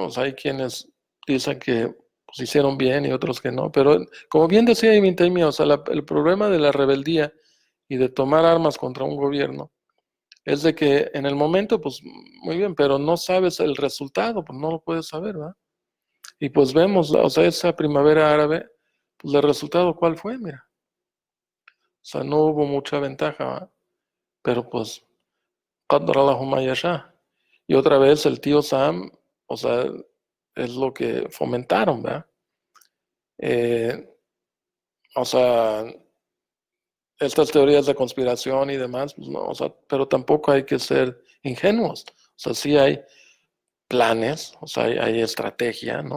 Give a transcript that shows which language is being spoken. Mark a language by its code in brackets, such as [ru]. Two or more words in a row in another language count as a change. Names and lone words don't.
[es] O sea, hay quienes dicen que pues, hicieron bien y otros que no, pero como bien decía Ibn Taymiyyah, o sea, el problema de la rebeldía y de tomar armas contra un gobierno es de que en el momento, pues muy bien, pero no sabes el resultado, pues no lo puedes saber, ¿verdad? Y pues vemos, o sea, esa primavera árabe, pues el resultado, ¿cuál fue? Mira, o sea, no hubo mucha ventaja, ¿verdad? Pero pues, [ar] قدر الله ما يشاء. [es] Y otra vez el tío Sam, o sea, es lo que fomentaron, ¿verdad? Eh, o sea, estas teorías de conspiración y demás, pues no, o sea, pero tampoco hay que ser ingenuos. O sea, sí hay planes, o sea, hay estrategia, ¿no?